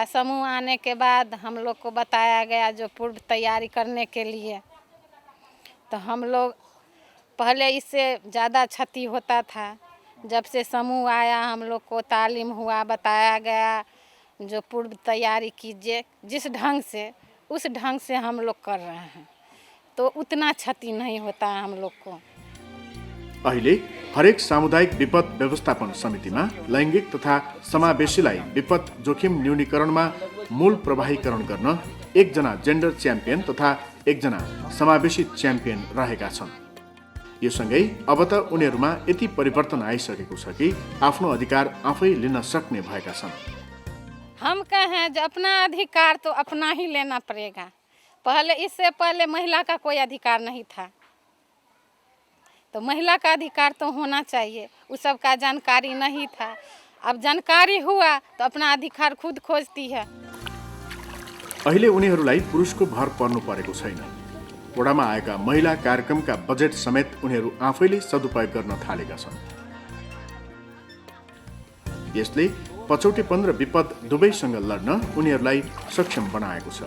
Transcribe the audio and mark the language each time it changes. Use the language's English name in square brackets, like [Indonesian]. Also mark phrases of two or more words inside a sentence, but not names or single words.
[Hindi] समूह आने के बाद हम लोग को बताया गया जो पूर्व तैयारी करने के लिए, तो हम लोग पहले इससे ज़्यादा क्षति होता था। जब से समूह आया हम लोग को तालीम हुआ, बताया गया जो पूर्व तैयारी कीजिए, जिस ढंग से उस ढंग से हम लोग कर रहे हैं तो उतना क्षति नहीं होता है हम लोग को। [Nepali] अहिले हरेक सामुदायिक विपद व्यवस्थापन समितिमा लैङ्गिक तथा समावेशीलाई विपद जोखिम न्यूनीकरणमा मूल प्रवाहीकरण गर्न एकजना [English] gender champion [Nepali] तथा एकजना समावेशी च्याम्पियन रहेका छन्। यो सँगै अब त उनीहरूमा यति परिवर्तन आइसकेको छ कि आफ्नो अधिकार आफै लिन सक्ने भएका छन्। [Hindi] हम कहें जो अपना अधिकार तो अपना ही लेना पड़ेगा। पहले इससे पहले महिला का कोई अधिकार नहीं था, तो महिला का अधिकार तो होना चाहिए, उस सब का जानकारी नहीं था। अब जानकारी हुआ तो अपना अधिकार खुद खोजती है। [Nepali] अहिले उनीहरूलाई पुरुषको भर पर्नु परेको छैन। वडामा आएका महिला कार्यक्रमका बजेट समेत उनीहरू आफैले सदुपयोग गर्न थालेका छन्। यसले पछौटे 15 विपद दुवैसँग लड्न उनीहरूलाई सक्षम बनाएको छ।